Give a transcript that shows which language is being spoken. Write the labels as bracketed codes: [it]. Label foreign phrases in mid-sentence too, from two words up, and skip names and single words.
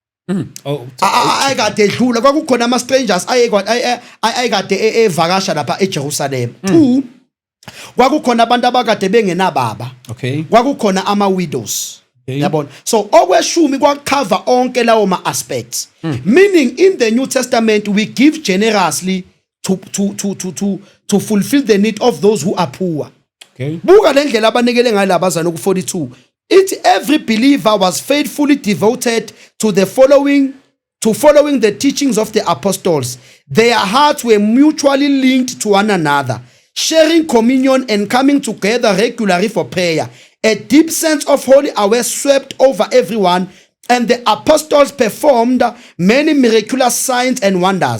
[zu] Ayekade edlula kwakukhona ama strangers ayekade evakasha lapha eJerusalem. 2 kwakukhona abantu abakade bengenababa. Okay. Kwakukhona ama widows. Yabona. So okweshumi kwacover onke lawo ma aspects. [en] Meaning in the New Testament we give generously to fulfill the need of those who are poor. Okay. [zu] Buka lendlela abanikele ngayo labazana ku 42. [en] Every believer was faithfully devoted to following the teachings of the apostles. Their hearts were mutually linked to one another, sharing communion and coming together regularly for prayer. A deep sense of holy awe swept over everyone, and the apostles performed many miraculous signs and wonders.